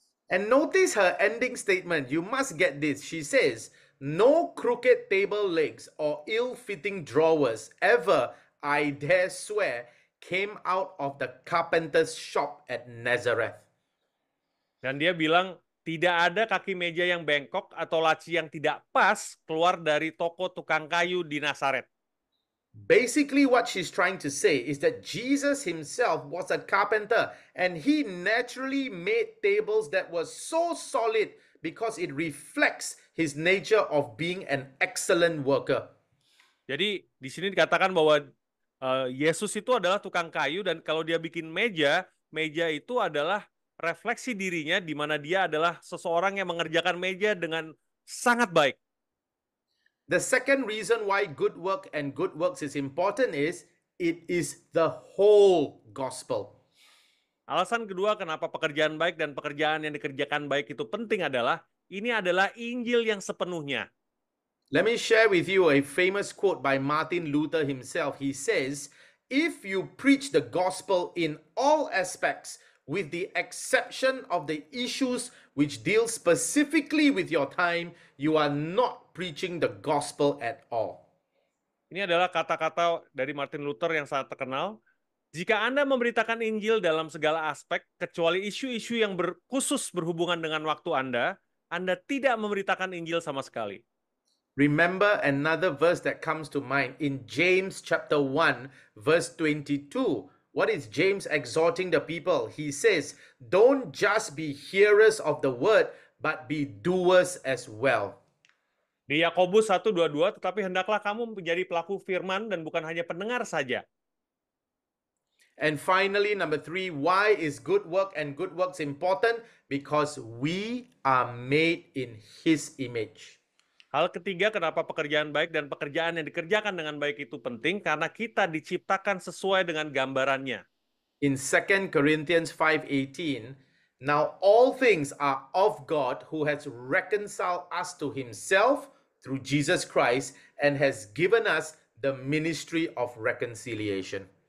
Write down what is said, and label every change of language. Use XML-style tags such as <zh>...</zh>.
<en>And notice her ending statement. You must get this. She says, "No crooked table legs or ill-fitting drawers ever, I dare swear, came out of the carpenter's shop at Nazareth."</en> <id>Dan dia bilang, tidak ada kaki meja yang bengkok atau laci yang tidak pas keluar dari toko tukang kayu di Nazaret.</id> <en>Basically, what she's trying to say is that Jesus himself was a carpenter and he naturally made tables that were so solid because it reflects his nature of being an excellent worker.</en> <id>Jadi di sini dikatakan bahwa Yesus itu adalah tukang kayu dan kalau dia bikin meja, meja itu adalah refleksi dirinya di mana dia adalah seseorang yang mengerjakan meja dengan sangat baik.</id> <en>The second reason why good work and good works is important is it is the whole gospel.</en> <id>Alasan kedua kenapa pekerjaan baik dan pekerjaan yang dikerjakan baik itu penting adalah ini adalah Injil yang sepenuhnya.</id> <en>Let me share with you a famous quote by Martin Luther himself. He says, "If you preach the gospel in all aspects, with the exception of the issues which deal specifically with your time, you are not preaching the gospel at all."</en> <id>Ini adalah kata-kata dari Martin Luther yang sangat terkenal. Jika Anda memberitakan Injil dalam segala aspek, kecuali isu-isu yang khusus berhubungan dengan waktu Anda tidak memberitakan Injil sama sekali.</id> <en>Remember another verse that comes to mind in James chapter 1, verse 22. What is James exhorting the people? He says, "Don't just be hearers of the word, but be doers as well."</en> <id>Di Yakobus 1:22, tetapi hendaklah kamu menjadi pelaku firman dan bukan hanya pendengar saja.</id> <en>And finally, number 3, why is good work and good works important? Because we are made in His image.</en> <id>Hal ketiga, kenapa pekerjaan baik dan pekerjaan yang dikerjakan dengan baik itu penting? Karena kita diciptakan sesuai dengan gambarannya.</id> <en>In 2 Corinthians 5:18, "Now all things are of God who has reconciled us to Himself through Jesus Christ and has given us the ministry of reconciliation."</en>